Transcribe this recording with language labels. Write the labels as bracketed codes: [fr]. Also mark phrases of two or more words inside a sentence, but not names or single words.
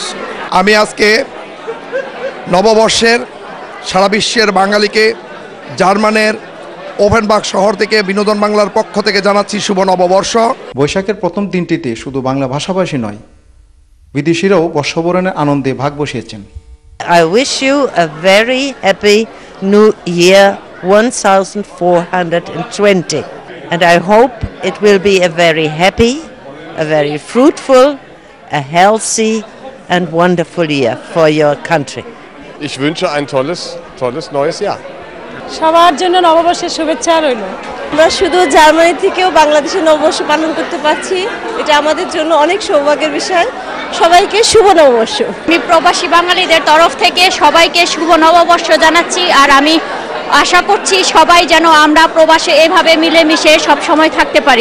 [bn] আমি আজকে নববর্ষের সারা বিশ্বের বাঙালিকে জার্মানের ওফেনবাগ শহর থেকে বিনোদন বাংলার পক্ষ থেকে জানাচ্ছি শুভ নববর্ষ। বৈশাখের প্রথম দিনটিতে শুধু বাংলা ভাষাভাষী নয়, বিদেশিরাও বর্ষবরণের আনন্দে ভাগ বসিয়েছেন। [en] I wish you a very happy new year 1420, and I hope it will be a very happy, a very fruitful, a healthy and wonderful year for your country. [de] Ich wünsche ein tolles neues Jahr. [bn] সবার জন্য নববর্ষের শুভেচ্ছা রইল। আমরা শুধু জার্মানি থেকেও বাংলাদেশের নববর্ষ পালন করতে পারছি, এটা আমাদের জন্য অনেক সৌভাগ্যের বিষয়। সবাইকে শুভ নববর্ষ। আমি প্রবাসী বাঙালিদের তরফ থেকে সবাইকে শুভ নববর্ষ জানাচ্ছি। আর আমি আশা করছি সবাই যেন আমরা প্রবাসে এভাবে মিলেমিশে সব সময় থাকতে পারি।